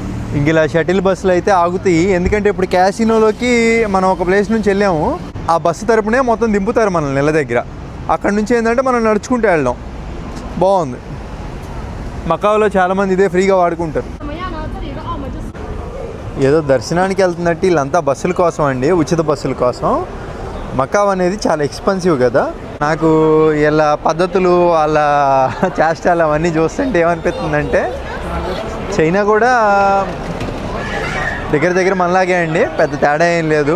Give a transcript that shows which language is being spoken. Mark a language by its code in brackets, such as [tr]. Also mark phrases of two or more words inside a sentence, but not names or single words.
[te] ఇంక ఇలా షటిల్ బస్సులు అయితే ఆగుతాయి, ఎందుకంటే ఇప్పుడు క్యాసినోలోకి మనం ఒక ప్లేస్ నుంచి వెళ్ళాము, ఆ బస్సు తరపునే మొత్తం దింపుతారు మనల్ని నెల దగ్గర. అక్కడ నుంచి ఏంటంటే మనం నడుచుకుంటూ వెళ్ళడం బాగుంది. మకావులో చాలామంది ఇదే ఫ్రీగా వాడుకుంటారు. [zh] 怎么样呢？这里的澳门就是 [te] ఏదో దర్శనానికి వెళ్తున్నట్టు వీళ్ళంతా బస్సుల కోసం అండి, ఉచిత బస్సుల కోసం. మకావ్ అనేది చాలా ఎక్స్పెన్సివ్ కదా. నాకు ఇలా పద్ధతులు వాళ్ళ చేష్టాలు అవన్నీ చూస్తుంటే ఏమనిపిస్తుందంటే చైనా కూడా దగ్గర దగ్గర మనలాగే అండి, పెద్ద తేడా ఏం లేదు.